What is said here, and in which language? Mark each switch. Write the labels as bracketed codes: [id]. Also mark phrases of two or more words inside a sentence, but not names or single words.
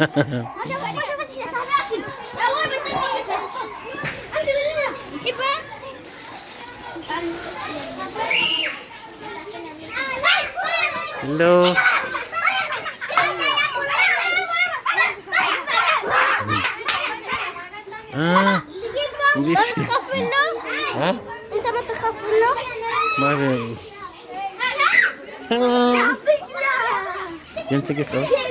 [en] Hello. [tl] Hindi si... Ha? [ar] انت ما تخاف منه؟ [en] Mari. Hello. [tl] Yan sige, so.